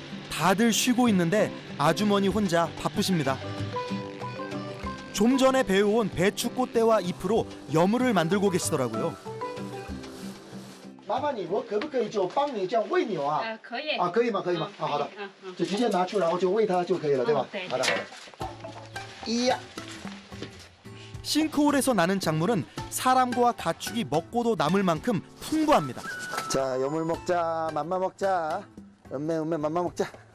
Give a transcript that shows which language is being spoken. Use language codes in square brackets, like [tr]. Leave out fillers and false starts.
[ko] 다들 쉬고 있는데 아주머니 혼자 바쁘십니다. 좀 전에 배워온 배추 꽃대와 잎으로 여물을 만들고 계시더라고요. [zh] 麻烦你，我可不可以就帮你这样喂牛啊？可以。啊，可以吗？可以吗？啊，好的，就直接拿出，然后就喂它就可以了，对吧？对。好的，好的。一呀， [ko] 싱크홀에서 나는 작물은 사람과 가축이 먹고도 남을 만큼 풍부합니다. 자, 여물 먹자, 맘마 먹자, 음메 맘마 먹자.